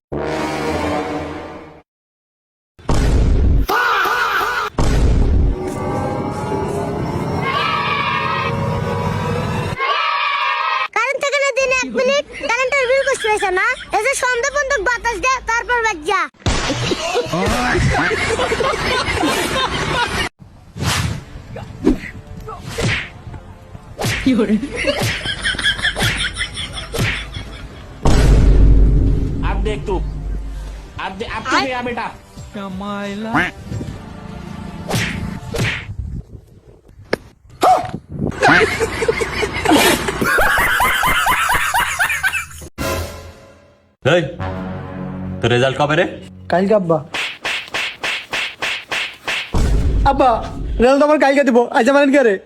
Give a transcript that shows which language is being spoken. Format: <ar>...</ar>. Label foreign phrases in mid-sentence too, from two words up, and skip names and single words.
<bn>কারেন্ট থেকে না দিনে 1 মিনিট কারেন্টের বিল কষ্ট হয়েছে না? এই যে সন্ধ্যা পর্যন্ত বাতাস দে, তারপর বাদ যা।</bn> <hi>अब देख तू, अब तू गया बेटा।</hi> <bn>এই তোর রেজাল্ট কবে রে? কালকে আব্বা। আব্বা রেজাল্ট আমার কালকে দিব, আজ আমার কে রে?</bn>